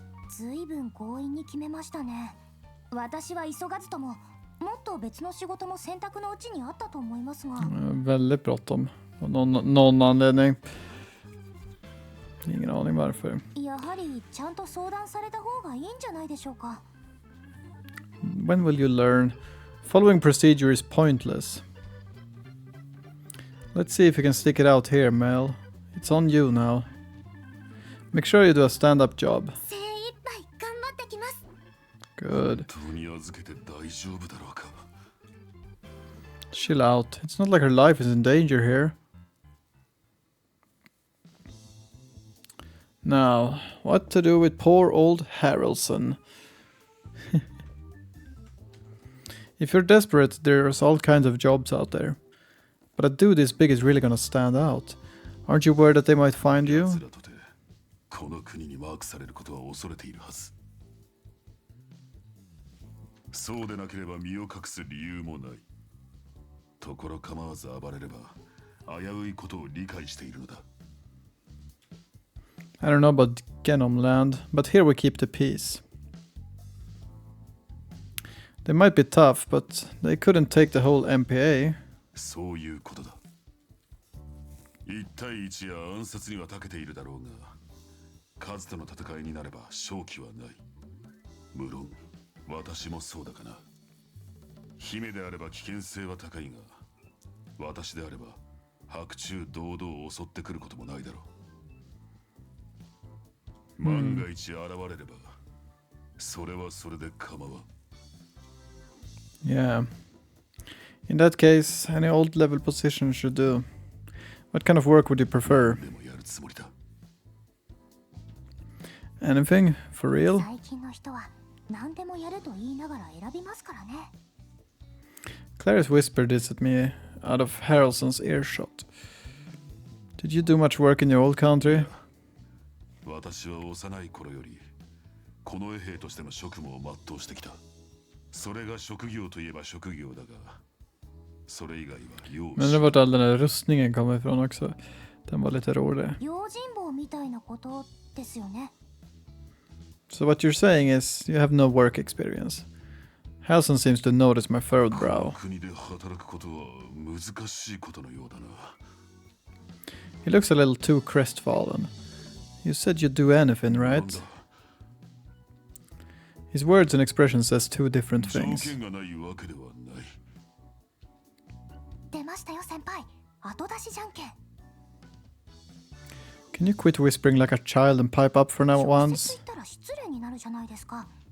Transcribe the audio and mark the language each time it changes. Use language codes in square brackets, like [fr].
[ja] ずいぶん強引に決めましたね。私は急がずとも、もっと別の仕事も選択のうちにあったと思いますが。 [sv] Väldigt bråttom. Av någon anledning. Ingen aning varför. [ja] やはりちゃんと相談された方がいいんじゃないでしょうか。 [en] When will you learn? Following procedure is pointless. Let's see if you can stick it out here, Mel. It's on you now. Make sure you do a stand-up job. [ja] 精一杯頑張ってきます。 [en] Good. [ja] 本当に預けて大丈夫だろうか。 [en] Chill out. It's not like her life is in danger here. Now, what to do with poor old Harrelson? If you're desperate, there's all kinds of jobs out there. But a dude this big is really gonna stand out. Aren't you worried that they might find you? [ja] 奴らとてこの国にマークされることは恐れているはず。そうでなければ身を隠す理由もない。ところ構わず暴れれば危ういことを理解しているのだ。 [en] I don't know about Genomland, but here we keep the peace. They might be tough, but they couldn't take the whole MPA. [ja] そういうことだ。 1対1や暗殺には長けているだろうが、数との戦いになれば勝機はない。無論、私もそうだかな。姫であれば危険性は高いが、私であれば白昼堂々襲ってくることもないだろう。万が一現れれば、それはそれで構わん。 [en] Yeah. In that case, any old level position should do. What kind of work would you prefer? [ja] でもやるつもりだ。 [en] Anything? For real? [ja] 最近の人は何でもやると言いながら選びますからね。 [en] Clarice whispered this at me out of Harrelson's earshot. Did you do much work in your old country? [ja] 私は幼い頃よりこの衛兵としての職務を全うしてきた。それが職業といえば職業だが、それ以外は容 [sv] Men det vart all den där rustningen kom ifrån också. Den var lite rolig. [ja] 用心棒みたいなことですよね。 [en] So what you're saying is you have no work experience. Halson seems to notice my furrowed brow. [ja] 国で働くことは難しいことのようだな。 [en] He looks a little too crestfallen. You said you'd do anything, [ja] なん [en] right? [ja] だ [en] His words and expressions says two different [ja] 条 [en] things. [ja] 件がないわけではない。出ましたよ先輩。後出しじゃんけん。 [en] Can you quit whispering like a child and pipe up for now [ja] 直 [en] once? [ja] 接言ったら失礼になるじゃないですか。